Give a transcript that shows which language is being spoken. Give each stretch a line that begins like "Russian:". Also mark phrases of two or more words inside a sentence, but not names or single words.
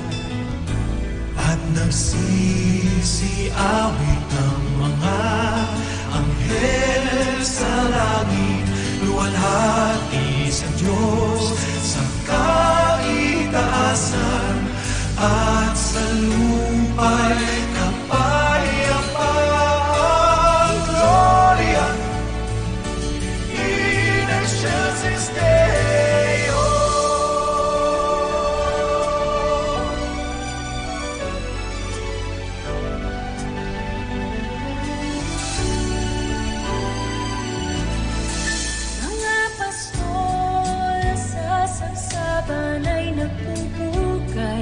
Filipino: At nagsisiawit ang mga anghel sa langit, luwalhati sa Diyos sa kaitaasan, at sa lupa'y kapayapaan.
Latin: Gloria in excelsis Deo.
Filipino: Mga pastol sa sabsaban ay nagpupukay.